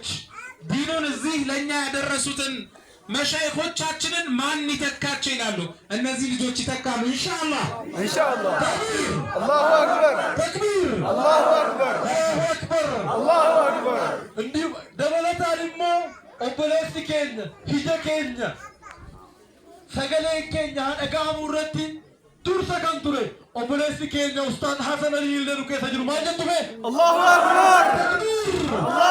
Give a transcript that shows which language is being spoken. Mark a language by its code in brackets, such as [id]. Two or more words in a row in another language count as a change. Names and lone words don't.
[am] ዲኑን እዚህ ለኛ ያደረሱትን መሻይኾቻችንን ማን ይተካቸው ይላሉ። እነዚህ ልጆች ይተካሉ [ar] إن شاء الله إن شاء الله. تكبير الله أكبر تكبير الله أكبر الله أكبر الله أكبر። [am] እንዲሁ ደበለታ ደግሞ [om] obboleessi keenya hija keenya sagalee keenya dhaga'amuu irratti dursa kan ture obboleessi keenya Ustaad Hasan Ali illee nu keessa jiru maal jettu mee? [ar] الله أكبر!